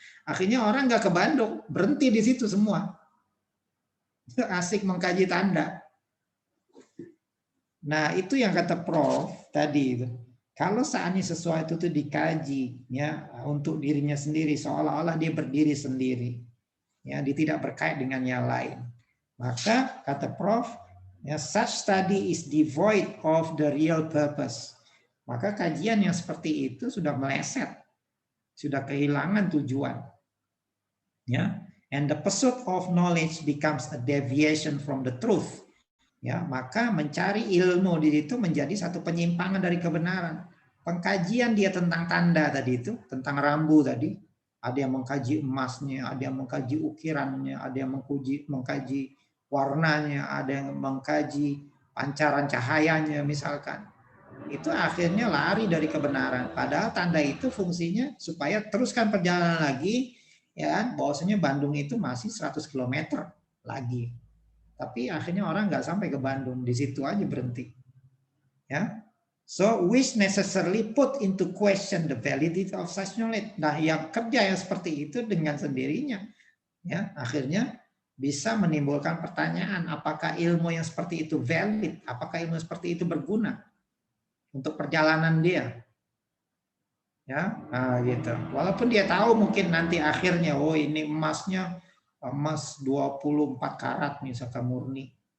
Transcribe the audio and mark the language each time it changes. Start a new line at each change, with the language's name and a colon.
Indonesian: Akhirnya orang nggak ke Bandung, berhenti di situ semua. Asik mengkaji tanda. Nah, itu yang kata Prof tadi itu. Kalau seandainya sesuatu itu dikaji ya untuk dirinya sendiri seolah-olah dia berdiri sendiri. Ya, dia tidak berkait dengan yang lain. Maka kata Prof, ya,
English: such study is devoid of the real purpose.
Indonesian: Maka kajian yang seperti itu sudah meleset, sudah kehilangan tujuan. Ya,
English: and the pursuit of knowledge becomes a deviation from the truth.
Indonesian: Ya, maka mencari ilmu di situ menjadi satu penyimpangan dari kebenaran. Pengkajian dia tentang tanda tadi itu, tentang rambu tadi, ada yang mengkaji emasnya, ada yang mengkaji ukirannya, ada yang mengkaji warnanya, ada yang mengkaji pancaran cahayanya misalkan. Itu akhirnya lari dari kebenaran. Padahal tanda itu fungsinya supaya teruskan perjalanan lagi, ya, bahwasanya Bandung itu masih 100 km lagi. Tapi akhirnya orang nggak sampai ke Bandung, di situ aja berhenti. Ya,
English: so which necessarily put into question the validity of such knowledge.
Indonesian: Nah, yang kerja yang seperti itu dengan sendirinya, ya, akhirnya bisa menimbulkan pertanyaan, apakah ilmu yang seperti itu valid, apakah ilmu seperti itu berguna untuk perjalanan dia. Ya, nah, gitu. Walaupun dia tahu mungkin nanti akhirnya, oh ini emas 24 karat misalkan murni.